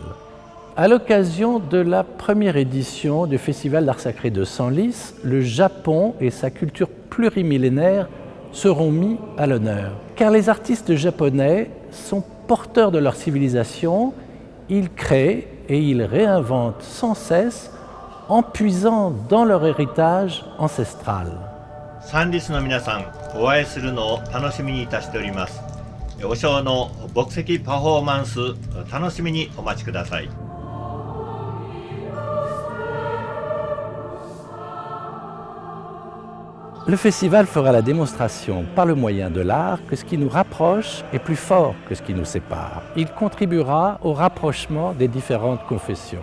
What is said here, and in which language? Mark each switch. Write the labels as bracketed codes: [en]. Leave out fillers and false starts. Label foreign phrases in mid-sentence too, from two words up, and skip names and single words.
[fr] À l'occasion de la première édition du Festival d'Art Sacré de Senlis, le Japon et sa culture plurimillénaire seront mis à l'honneur. Car les artistes japonais sont porteurs de leur civilisation, ils créent et ils réinventent sans cesse en puisant dans leur héritage ancestral. [ja] サンリスの皆さん、お会いするのを楽しみにいたしております。おショーの牧石パフォーマンス、楽しみにお待ちください。 [fr] Le festival fera la démonstration par le moyen de l'art que ce qui nous rapproche est plus fort que ce qui nous sépare. Il contribuera au rapprochement des différentes confessions.